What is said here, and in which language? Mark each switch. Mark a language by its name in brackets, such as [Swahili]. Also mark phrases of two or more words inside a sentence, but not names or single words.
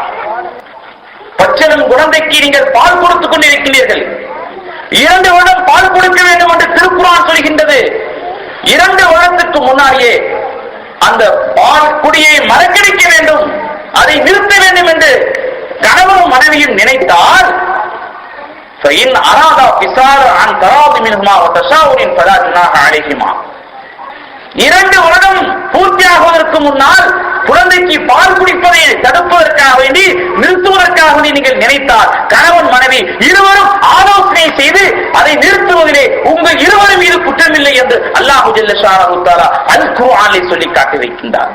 [Tamil] பச்சளம் குழந்தைக்கு நீங்கள் பால் கொடுத்துக் கொண்டிருக்கிறீர்கள், 2 வருடம் பால் கொடுக்க வேண்டும் என்று திருக்குர்ஆன் சொல்கின்றது. 2 வருடத்துக்கு முன்னாடியே அந்த பால் குடியை மறக்கடிக்க வேண்டும், அதை நிறுத்த வேண்டும் என்று கணவனும் மனைவியும் நினைத்தால் [Arabic] فإن أرادا فصالا عن تراض منهما وتشاور فلا جناح عليهما. [Tamil] 2 வருடம் பூர்த்தியாகுவதற்கு முன்னால் குழந்தைக்கு பால் குடிப்பதை தடுப்பதற்காக வேண்டி, நிறுத்துவதற்காக வேண்டி நீங்கள் நினைத்தால் கணவன் மனைவி இருவரும் ஆலோசனை செய்து அதை நிறுத்துவதிலே உங்கள் இருவரும் மீது குற்றமில்லை என்று [Arabic] الله جل شأنه تعالى [Tamil] அல் குர்ஆனிலே சொல்லி காட்டி வைக்கின்றார்.